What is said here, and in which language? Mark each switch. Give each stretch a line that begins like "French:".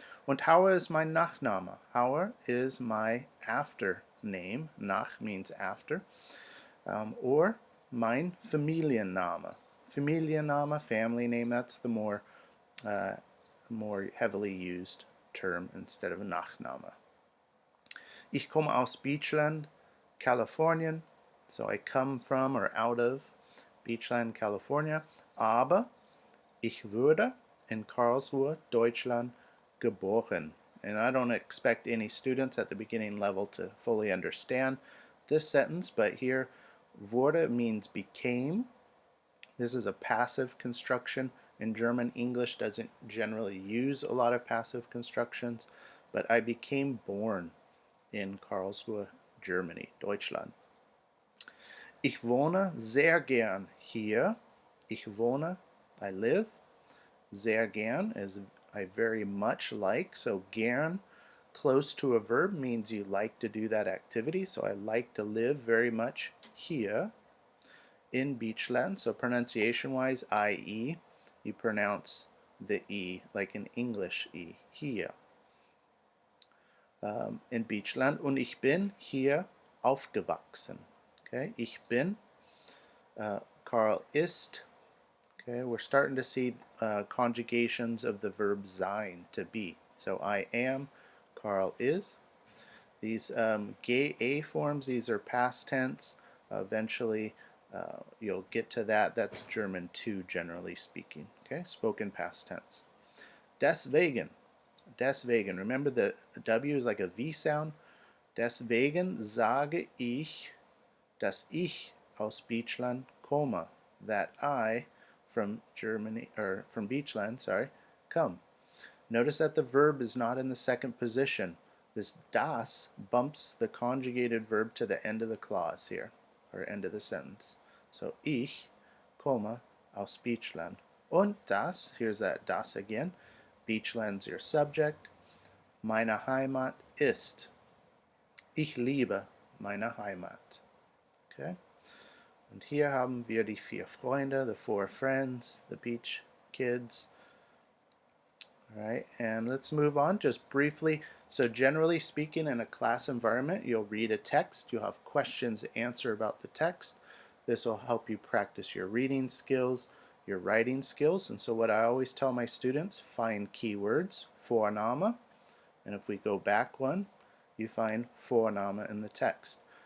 English: Und Hauer is my Nachname. Hauer is my after name. Nach means after. Or
German: mein Familienname.
English: Familienname, family name, that's the more heavily used term instead of Nachname.
German: Ich komme aus Beachland, Kalifornien.
English: So I come from or out of Beachland, California.
German: Aber ich wurde in Karlsruhe, Deutschland, geboren.
English: And I don't expect any students at the beginning level to fully understand this sentence, but here wurde means became. This is a passive construction. In German, English doesn't generally use a lot of passive constructions, but I became born in Karlsruhe, Germany, Deutschland.
German: Ich wohne sehr gern hier. Ich wohne,
English: I live. Sehr gern is I very much like. So gern, close to a verb, means you like to do that activity. So I like to live very much here in Beachland. So pronunciation-wise, I-E, you pronounce the E like in English E, hier. In Beachland.
German: Und ich bin hier aufgewachsen. Okay, ich bin. Karl ist.
English: Okay, we're starting to see conjugations of the verb sein, to be. So I am, Karl is. These GA forms, these are past tense. Eventually, you'll get to that. That's German too, generally speaking. Okay, spoken past tense. Deswegen. Deswegen. Remember the W is like a V sound.
German: Deswegen sage ich, dass ich aus Beachland komme.
English: That I from Germany, or from Beachland, sorry, come. Notice that the verb is not in the second position. This das bumps the conjugated verb to the end of the clause here, or end of the sentence.
German: So ich komme aus Beachland. Und das,
English: here's that das again. Beachland's your subject.
German: Meine Heimat ist. Ich liebe meine Heimat. Okay? Und hier haben wir die 4 Freunde,
English: the 4 friends, the beach kids. Alright, and let's move on just briefly. So generally speaking, in a class environment, you'll read a text, you'll have questions to answer about the text. This will help you practice your reading skills, your writing skills. And so what I always tell my students, find keywords, Vorname, and if we go back one, you find Vorname in the text.